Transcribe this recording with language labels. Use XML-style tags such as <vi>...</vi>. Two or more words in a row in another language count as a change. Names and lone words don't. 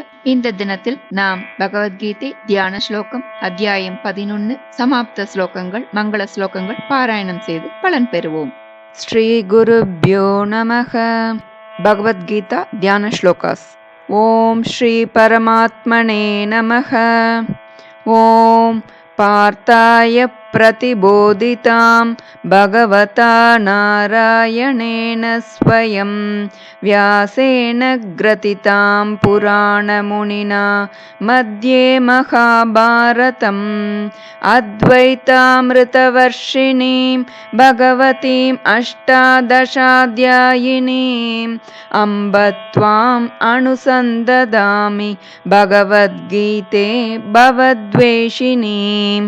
<ta>இந்த தினத்தில் நாம் பகவத்கீதை தியான ஸ்லோகம் அத்தியாயம் 11 சமாப்த ஸ்லோகங்கள் மங்கள ஸ்லோகங்கள் பாராயணம் செய்து பலன் பெறுவோம்.</ta> <sa>श्री गुरुभ्यो नमः। भगवद्गीता ध्यान श्लोकाः. ॐ श्री परमात्मने नमः. ॐ पार्थाय प्रतिबोधितां भगवता नारायणेन स्वयं व्यासेन ग्रथितां पुराणमुनिना मध्ये महाभारतम् अद्वैतामृतवर्षिणीं भगवतीम् अष्टादशाध्यायिनीम् अम्ब त्वाम् अनुसन्ददामि भगवद्गीते भवद्वेषिणीम्।</sa>